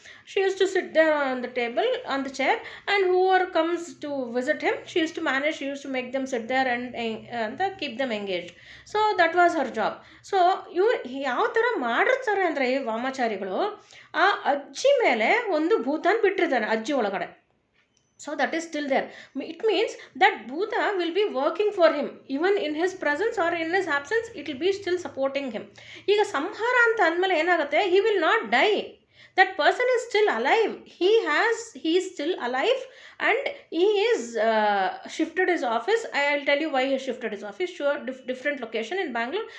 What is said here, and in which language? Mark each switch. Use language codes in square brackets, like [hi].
[en] She used to sit there on the table, on the chair, and whoever comes to visit him, she used to manage, she used to make them sit there and keep them engaged. So that was her job. [kn] So ಇವ್ರು ಯಾವ ಥರ ಮಾಡಿರ್ತಾರೆ ಅಂದರೆ ಈ ವಾಮಾಚಾರಿಗಳು, ಆ ಅಜ್ಜಿ ಮೇಲೆ ಒಂದು ಭೂತಾನ್ ಬಿಟ್ಟಿರ್ತಾನೆ ಅಜ್ಜಿ ಒಳಗಡೆ. [en] So that is still there. It means that Bhuta will be working for him. Even in his presence or in his absence, it will be still supporting him. [kn] ಈಗ ಸಂಹಾರ ಅಂತ ಅಂದಮೇಲೆ ಏನಾಗುತ್ತೆ, [en] he will not die. That person is still alive. He is still alive and he is shifted his office. I'll tell you why he shifted his office. Sure, different location in Bangalore.